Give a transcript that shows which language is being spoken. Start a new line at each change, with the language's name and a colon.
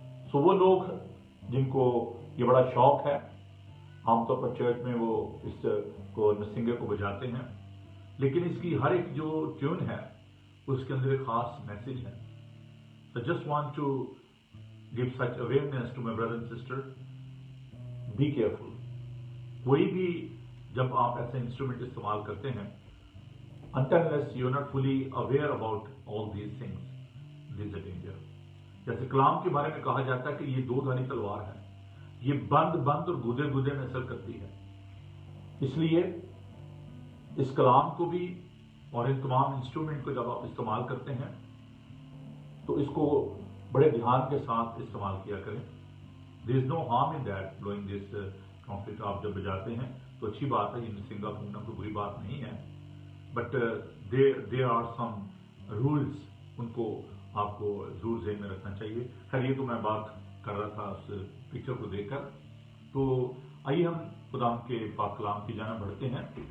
Urdu: سو وہ لوگ جن کو یہ بڑا شوق ہے، عام طور پر چرچ میں وہ اس کو نرسنگے کو بجاتے ہیں، لیکن اس کی ہر ایک جو ٹیون ہے اس کے اندر ایک خاص میسج ہے۔
English: So just want to give such awareness to my brother and sister. Be careful.
Urdu: کوئی بھی جب آپ ایسے انسٹرومنٹ استعمال کرتے ہیں،
English: until unless you are not fully aware about all these things, there is a danger.
Urdu: جیسے کلام کے بارے میں کہا جاتا ہے کہ یہ دو دھاری تلوار ہے، یہ بند اور گودے میں اثر کرتی ہے۔ اس لیے اس کلام کو بھی اور ان تمام انسٹرومنٹ کو جب آپ استعمال کرتے ہیں تو اس کو بڑے دھیان کے ساتھ استعمال کیا کریں۔
English: There is no harm in that blowing this trumpet.
Urdu: آپ جب بجاتے ہیں تو اچھی بات ہے، یہ نرسنگا پھونکنا کوئی بری بات نہیں ہے،
English: but there are some rules,
Urdu: ان کو آپ کو ضرور ذہن میں رکھنا چاہیے۔ خیر یہ تو میں بات کر رہا تھا اس پکچر کو دیکھ کر، تو آئیے ہم خدا کے پاک کلام کی جانب بڑھتے ہیں،